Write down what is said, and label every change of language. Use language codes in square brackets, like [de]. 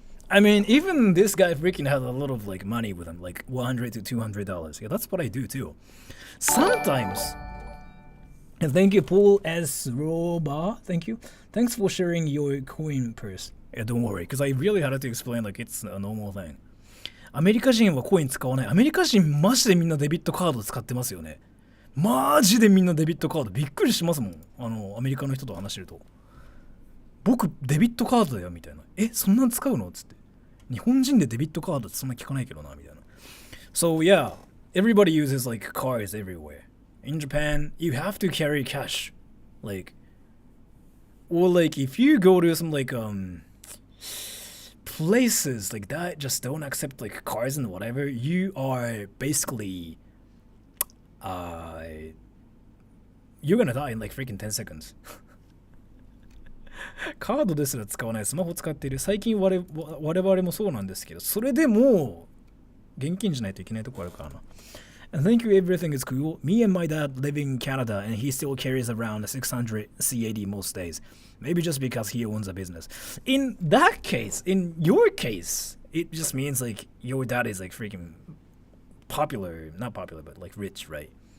[en] I mean, even this guy freaking has a lot of like money with him, like $100 to $200. Yeah, that's what I do too. Sometimes. And thank you, Paul S. Roba. Thank you. Thanks for sharing your coin purse. Yeah, don't worry, because I really had to explain like it's a normal thing. [ja] アメリカ人はコイン使わない。アメリカ人マジでみんなデビットカード使ってますよね。マジでみんなデビットカードびっくりしますもん。アメリカの人と話してると。僕デビットカードだよみたいな。え、そんなん使うのつって。日本人でデビットカードってそんな聞かないけどなみたいな。 [en] So yeah, everybody uses like cards everywhere. In Japan, you have to carry cash, like, or like if you go to some like places like that just don't accept like cards and whatever, you are basically you're gonna die in like freaking 10 seconds. [ja] カードですら使わない、スマホ使っている。最近我々もそうなんですけど、それでも現金じゃないといけないとこあるからな。 [en] And thank you, everything is cool. Me and my dad live in Canada and he still carries around 600 CAD most days. Maybe just because he owns a business. In that case, in your case, it just means like your dad is like freaking popular, not popular, but like rich, right?